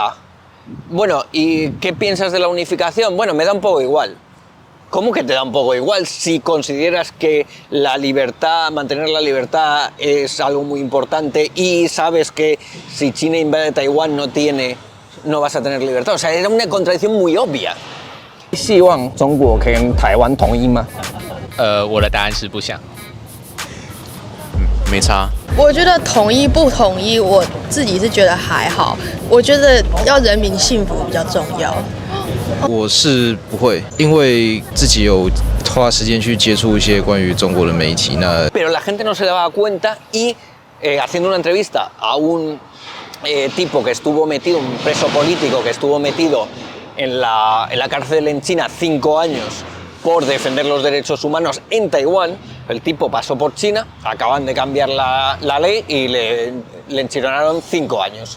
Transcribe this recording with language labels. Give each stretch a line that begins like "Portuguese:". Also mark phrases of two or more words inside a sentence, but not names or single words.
Spanish: Bueno, ¿y qué piensas de la unificación? Bueno, me da un poco igual. ¿Cómo que te da un poco igual si consideras que la libertad, mantener la libertad es algo muy importante y sabes que si China invade Taiwán no vas a tener libertad? O sea, era una contradicción muy obvia.
Chinese: 希望中国跟台湾统一吗？我的答案是不想。没差。我觉得统一不统一，我自己是觉得还好。我觉得要人民幸福比较重要。我是不会，因为自己有花时间去接触一些关于中国的媒体。
Spanish: Pero la gente no se daba cuenta y haciendo una entrevista a un tipo que estuvo metido, un preso político que estuvo metido en la cárcel en China 5 años por defender los derechos humanos en Taiwán. El tipo pasó por China, acaban de cambiar la ley y le enchironaron 5 años.